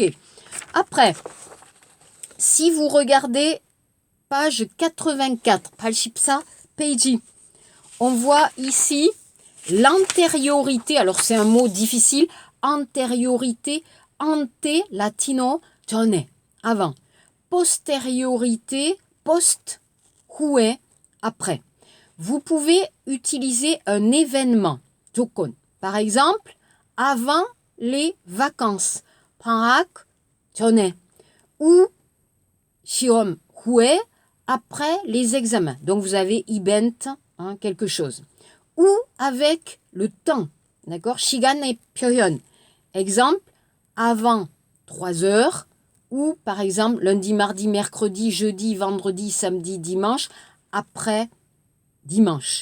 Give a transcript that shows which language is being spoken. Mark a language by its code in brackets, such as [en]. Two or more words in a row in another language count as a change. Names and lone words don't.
[fr] Après, si vous regardez page 84, 84 page, on voit ici l'antériorité, alors c'est un mot difficile, antériorité, ante, latino, tone, avant. Postériorité, post, hue, après. Vous pouvez utiliser un événement, jokon. Par exemple, avant les vacances, [ko] 방학 전에, ou 시험 후에, [fr] après les examens. Donc vous avez event, hein, quelque chose. Ou avec le temps, d'accord? [ko] 시간 et 표현. [fr] Exemple, avant 3 heures, ou par exemple lundi, mardi, mercredi, jeudi, vendredi, samedi, dimanche, après dimanche.